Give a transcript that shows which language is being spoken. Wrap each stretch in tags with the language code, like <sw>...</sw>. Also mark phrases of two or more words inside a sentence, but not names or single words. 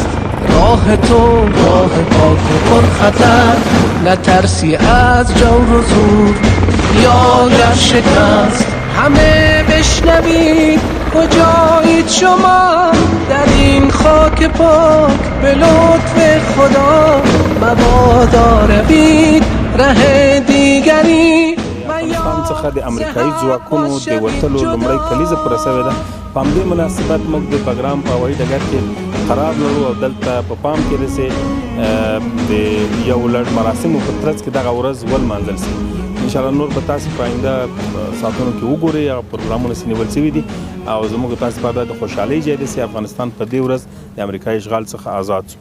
<fa>راه تو راه پاک و پرخطر، نترسی از جور و زور یا گر شکست. همه بشنوید کجایید شما، در این خاک پاک به لطف خدا. مبادا روید ره دیگری.</fa> <ps>افغانستان څخه د امریکایي ځواکونو د وتلو لومړۍ کلیزه پوره شوې ده. په همدې مناسبت موږ د بګرام په هوایي ډګر کې قرار لرو او دلته په پام کې رسې د یو لړ مراسمو په ترڅ کې دغه ورځ ولمانځل شي. انشاءالله نور به تاسې په آینده ساعتونو کې وګورئ، هغه پروګرامونه چې نیول شوي دي او زموږ تاسې لپاره د خوشحالۍ ځای دی چې افغانستان په دې ورځ د امریکایي اشغال څخه آزاد شو.</ps>